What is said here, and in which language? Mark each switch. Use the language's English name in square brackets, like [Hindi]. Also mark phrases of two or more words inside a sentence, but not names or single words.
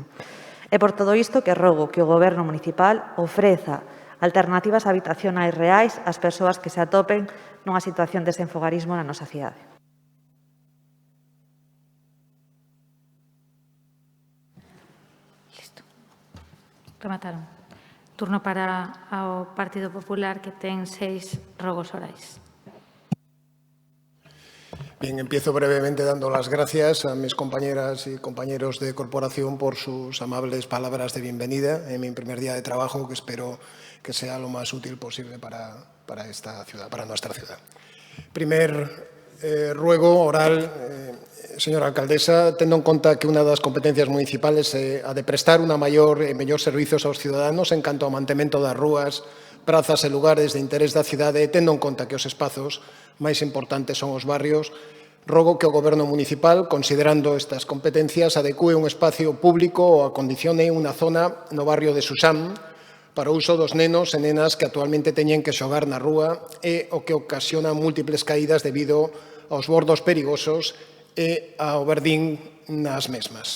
[Galician] É por todo isto que rogo que o Goberno Municipal ofreza alternativas habitacionais reais ás persoas que se atopen nunha situación de desenfogarismo na nosa cidade. Remataron. Turno para o Partido Popular, que ten 6 rogos orais. [Spanish] Bien, empiezo brevemente dando las gracias a mis compañeras y compañeros de corporación por sus amables palabras de bienvenida en mi primer día de trabajo, que espero que sea lo más útil posible para esta ciudad, para nuestra ciudad. Primer ruego oral, [Galician] señora alcaldesa, tendo en conta que unha das competencias municipales é a de prestar unha maior e mellor servizos aos ciudadanos en canto ao mantemento das rúas, prazas e lugares de interés da cidade, tendo en conta que os espazos máis importantes son os barrios, Rogo que o Goberno municipal, considerando estas competencias, [Spanish] adecúe un espacio público [Galician] ou acondicione unha zona no barrio de Susán para o uso dos nenos e nenas que actualmente teñen que xogar na rúa e o que ocasiona múltiples caídas debido aos bordos perigosos e ao verdín nas mesmas.